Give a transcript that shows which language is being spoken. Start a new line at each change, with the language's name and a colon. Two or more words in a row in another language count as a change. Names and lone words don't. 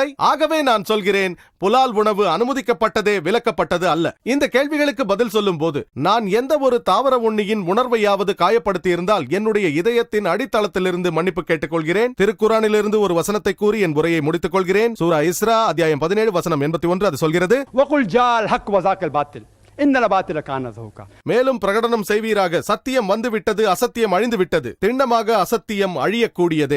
Tamil: ஆகவே நான் சொல்கிறேன், புலால் உணவு அனுமதிக்கப்பட்டதே, விலக்கப்பட்டது அல்ல. இந்த கேள்விகளுக்கு பதில் சொல்லும் போது நான் எந்த ஒரு தாவர உண்ணியின் உணர்வையாவது காயப்படுத்தி இருந்தால் என்னுடைய இதயத்தின் அடித்தளத்திலிருந்து மன்னிப்பு கேட்டுக்கொள்கிறேன். திருக்குரானிலிருந்து ஒரு வசனத்தை கூறி என் உரையை முடித்துக் கொள்கிறேன். சூரா இஸ்ரா அத்தியாயம் 17 வசனம் 81 அது சொல்கிறது,
Arabic: وقل جاء الحق وزاق الباطل إن الباطل كان زهوقا.
Tamil: மேலும் பிரகடனம் செய்வீராக, சத்தியம் வந்துவிட்டது, அசத்தியம் அழிந்து விட்டது. திண்ணமாக அசத்தியம் அழியக்கூடியதே.